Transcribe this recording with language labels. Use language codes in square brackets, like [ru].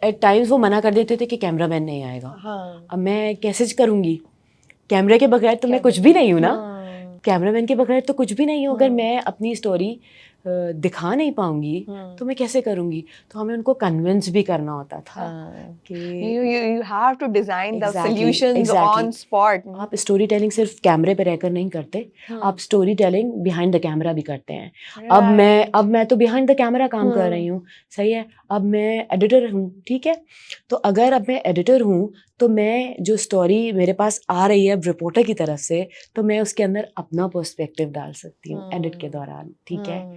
[ur] At Times وہ منع کر دیتے تھے کہ کیمرہ مین نہیں آئے گا. اب میں کیسے کروں گی, کیمرے کے بغیر تو میں کچھ بھی نہیں ہوں نا, کیمرہ مین کے بغیر تو کچھ بھی نہیں ہوں. اگر میں اپنی اسٹوری دکھا نہیں پاؤں گی تو میں کیسے کروں گی. تو ہمیں ان کو کنونس بھی کرنا ہوتا تھا کہ [en] you have to design the solutions on spot. [ur] آپ اسٹوری ٹیلنگ صرف کیمرے پہ رہ کر نہیں کرتے, آپ story telling behind the camera بھی کرتے ہیں. اب میں تو بیہائنڈ دا کیمرہ کام کر رہی ہوں, صحیح ہے. اب میں ایڈیٹر ہوں, ٹھیک ہے. تو اگر اب میں ایڈیٹر ہوں تو میں جو اسٹوری میرے پاس آ رہی ہے رپورٹر کی طرف سے, تو میں اس کے اندر اپنا پرسپیکٹو ڈال سکتی ہوں ایڈٹ کے دوران, ٹھیک ہے.